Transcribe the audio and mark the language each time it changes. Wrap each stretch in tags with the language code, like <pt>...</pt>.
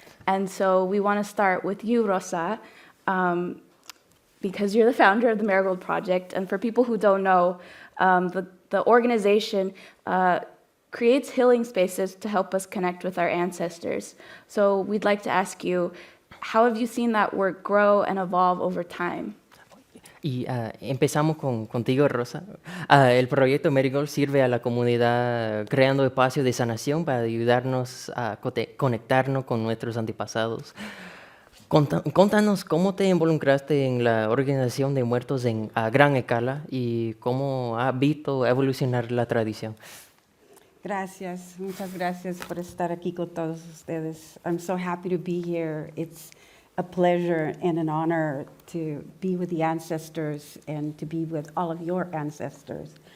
<en>And so we want to start with you, Rosa, because you're the founder of the Marigold Project. And for people who don't know, the organization creates healing spaces to help us connect with our ancestors. So we'd like to ask you, how have you seen that work grow and evolve over time?</en> <es>Y empezamos contigo, Rosa. El proyecto Marigold sirve a la comunidad creando espacios de sanación para ayudarnos a conectarnos con nuestros antepasados. Contanos cómo te involucraste en la organización de muertos a gran escala y cómo has visto evolucionar la tradición. Gracias, muchas gracias por estar aquí con todos ustedes.</es> <en>I'm so happy to be here. It's a pleasure and an honor to be with the ancestors and to be with all of your ancestors.</en>